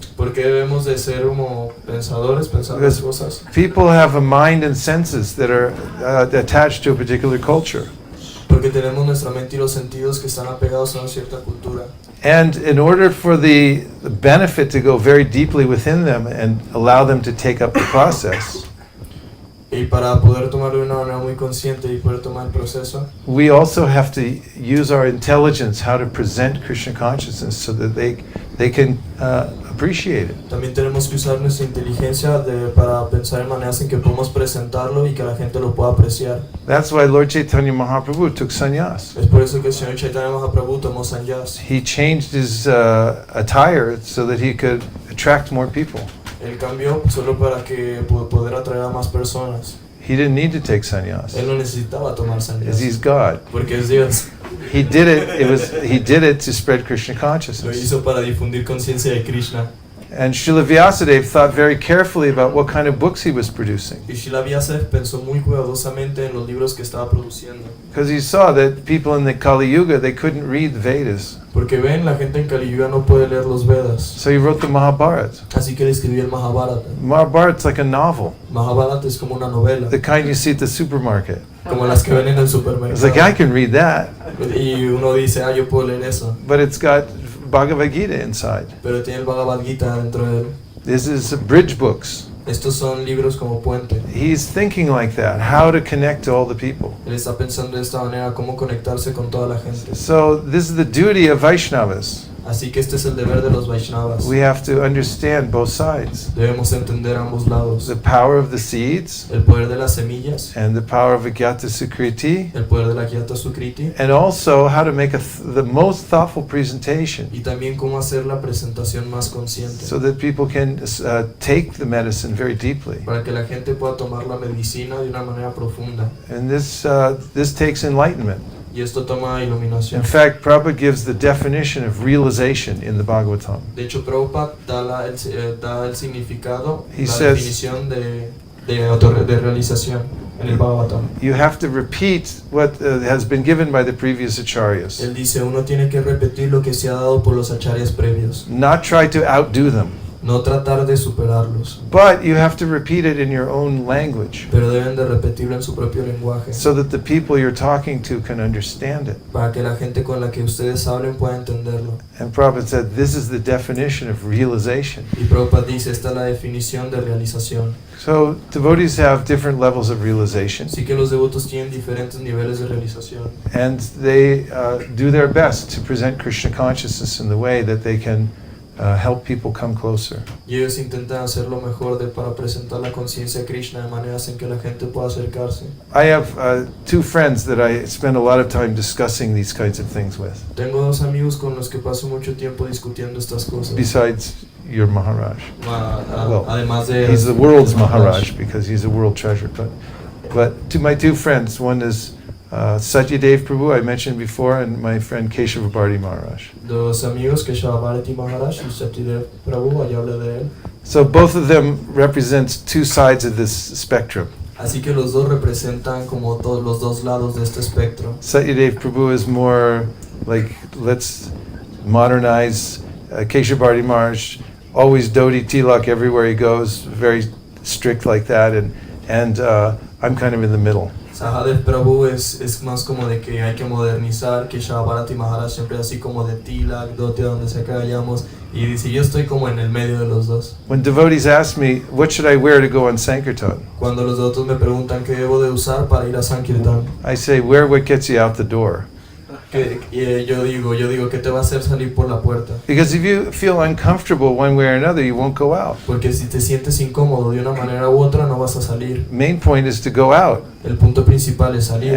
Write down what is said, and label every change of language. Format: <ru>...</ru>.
<es>Porque debemos de ser como pensadores, pensar las cosas.</es> <en>People have a mind and senses that are attached to a particular culture.</en> <es>Porque tenemos nuestra mente y los sentidos que están apegados a una cierta cultura.</es> <en>And in order for the benefit to go very deeply within them and allow them to take up the process,</en> <es>Y para poder tomarlo de una manera muy consciente y poder tomar el proceso,</es> <en>we also have to use our intelligence how to present Krishna consciousness so that they can appreciate it.</en> <es>también tenemos que usar nuestra inteligencia para pensar en maneras en que podemos presentarlo y que la gente lo pueda apreciar.</es> <en>That's why Lord Chaitanya Mahaprabhu took sannyas.</en> <es>Es por eso que el señor Chaitanya Mahaprabhu tomó sannyas.</es> <en>He changed his attire so that he could attract more people.</en> <es>Él cambió solo para que poder atraer a más personas.</es> <en>He didn't need to take sannyas</en> <es>Él no necesitaba tomar</es> <en>because</en> <es>sannyas</es> <en>he's God.</en> <es>porque es Dios.</es> <en>He did it to spread Krishna</en> <es>Lo</es> <en>consciousness.</en> <es>hizo para difundir conciencia de Krishna.</es> <en>And Srila Vyasadeva thought very carefully about what kind of books he was producing,</en> <es>Y Srila Vyasadeva pensó muy cuidadosamente en los libros que estaba produciendo.</es> <en>because he saw that people in the Kali Yuga, they couldn't read the Vedas.</en> <es>Porque ven, la gente en Kali Yuga no puede leer los Vedas.</es> <en>So he wrote the Mahabharata.</en> <es>Así que él escribió el Mahabharata.</es> <en>Mahabharata's like a novel,</en> <es>Mahabharata es como una novela,</es> <en>the kind you see at the supermarket.</en> <es>como las que ven en el</es> <en>It's</en> <es>supermercado.</es> <en>like, I can read that,</en> <es>Y uno dice, yo puedo leer eso.</es> <en>but it's got Bhagavad Gita inside.</en> <es>Pero tiene el Bhagavad Gita dentro de él.</es> <en>This is bridge books.</en> <es>Estos son libros como puente.</es> <en>He's thinking like that, how to connect to all the people.</en> <es>Él está pensando de esta manera cómo conectarse con toda la gente.</es> <en>So this is the duty of Vaishnavas.</en> <es>Así que este es el deber de los Vaishnavas.</es> <en>We have to understand both sides.</en> <es>Debemos entender ambos lados.</es> <en>The power of the seeds</en> <es>El poder de las semillas,</es> <en>and the power of Agyata Sukriti,</en> <es>el poder de la Gyata Sukriti,</es> <en>and also how to make the most thoughtful presentation</en> <es>y también cómo hacer la presentación más consciente.</es> <en>so that people can take the medicine very deeply.</en> <es>Para que la gente pueda tomar la medicina de una manera profunda.</es> <en>And this takes enlightenment.</en> <es>Y esto toma iluminación.</es> <en>In fact, Prabhupada gives the definition of realization in the Bhagavatam.</en> <es>De hecho, Prabhupada da el significado,</es> <en>He</en> <es>la</es> <en>says-</en> <es>definición de realización en el Bhagavatam.</es> <en>You have to repeat what has been given by the previous acharyas,</en> <es>Él dice, uno tiene que repetir lo que se ha dado por los acharyas previos,</es> <en>not try to outdo them,</en> <es>no tratar de superarlos,</es> <en>but you have to repeat it in your own language</en> <es>pero deben de repetirlo en su propio lenguaje,</es> <en>so that the people you're talking to can understand it.</en> <es>para que la gente con la que ustedes hablen pueda entenderlo.</es> <en>And Prabhupada said, this is the definition of realization.</en> <es>Y Prabhupada dice, esta es la definición de realización.</es> <en>So devotees have different levels of realization,</en> <es>Así que los devotos tienen diferentes niveles de realización.</es> <en>and they do their best to present Krishna consciousness in the way that they can help people come closer.</en> <es>Y ellos intentan hacer lo mejor para presentar la conciencia de Krishna de maneras en que la gente pueda acercarse.</es> <en>I have two friends that I spend a lot of time discussing these kinds of things with,</en> <es>Tengo dos amigos con los que paso mucho tiempo discutiendo estas cosas.</es> <en>besides your Maharaj. Well,</en> <es>Además de</es> <en>He's the world's Maharaj because he's a world treasure. But to my two friends, one is Satyadev Prabhu, I mentioned before, and my friend Keshava Bharti Maharaj.</en> <es>Dos amigos que Bharati Maharaj y Satyadev Prabhu, allá hablé de él.</es> <en>So both of them represent two sides of this spectrum.</en> <es>Así que los dos representan como todos los dos lados de este espectro.</es> <en>Satyadev Prabhu is more like, let's modernize. Keshava Bharti Maharaj, always dhoti tilak everywhere he goes, very strict like that, and I'm kind of in the middle.</en> <es>Sahadev Prabhu es más como de que hay que modernizar, que Bharati Maharaj siempre así como de tilak, dote donde sea que vayamos, y dice yo estoy como en el medio de los dos.</es> <en>When devotees ask me, what should I wear to go on Sankirtan?</en> <es>Cuando los devotos me preguntan qué debo de usar para ir a Sankirtan,</es> <en>I say, wear what gets you out the door.</en> <es>yo digo, ¿qué te va a hacer salir por la puerta?</es> <en>Because if you feel uncomfortable one way or another, you won't go out.</en> <es>Porque si te sientes incómodo de una manera u otra, no vas a salir.</es> <en>Main point is to go out</en> <es>El punto principal es salir</es>